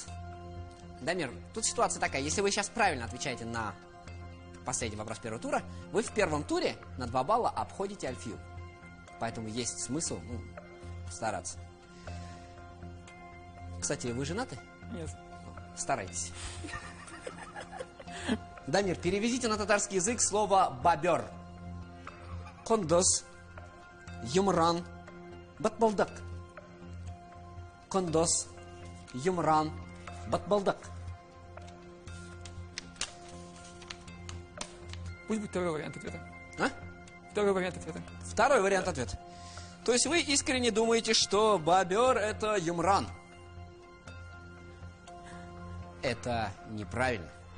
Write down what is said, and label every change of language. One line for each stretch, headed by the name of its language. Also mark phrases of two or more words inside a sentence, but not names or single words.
Russian: Дамир, тут ситуация такая. Если вы сейчас правильно отвечаете на последний вопрос первого тура, вы в первом туре на 2 балла обходите Альфию. Поэтому есть смысл стараться. Кстати, вы женаты? Нет. Старайтесь. Дамир, переведите на татарский язык слово «бобер».
Tatar: Кондос, юмран, батбалдак. Кондос, юмран, батбалдак.
Russian: Пусть будет второй вариант ответа. А? Второй вариант ответа. Второй вариант ответа. То есть вы искренне думаете, что бобер – это юмран? Это неправильно.